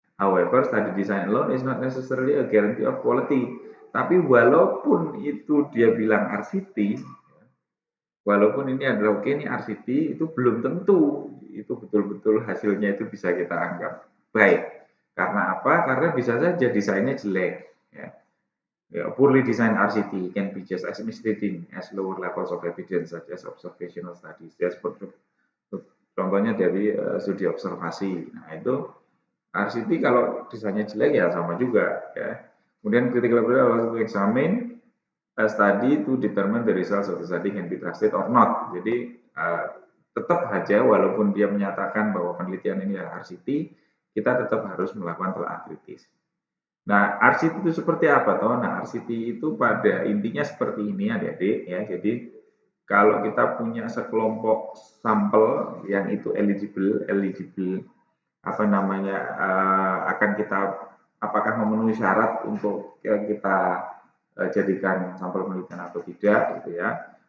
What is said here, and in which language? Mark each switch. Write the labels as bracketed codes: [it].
[en] However, study design alone is not necessarily a guarantee of quality. [id] Tapi walaupun itu dia bilang RCT, walaupun ini adalah oke ini RCT, itu belum tentu itu betul-betul hasilnya itu bisa kita anggap baik. Karena apa? Karena bisa saja desainnya jelek. Ya. [en] Ya, poorly designed RCT can be just as misleading as lower levels of evidence such as observational studies. [id] Ya, seperti contohnya dari studi observasi. Nah, itu RCT kalau desainnya jelek ya sama juga. Ya. [en] Kemudian critical appraisal to examine a study to determine the results of the study can be trusted or not. [id] Jadi tetap aja walaupun dia menyatakan bahwa penelitian ini adalah RCT, kita tetap harus melakukan telah kritis. Nah, RCT itu seperti apa toh? Nah, RCT itu pada intinya seperti ini adik-adik ya. Jadi kalau kita punya sekelompok sampel yang itu eligible apa namanya akan kita apakah memenuhi syarat untuk kita jadikan sampel penelitian atau tidak gitu ya.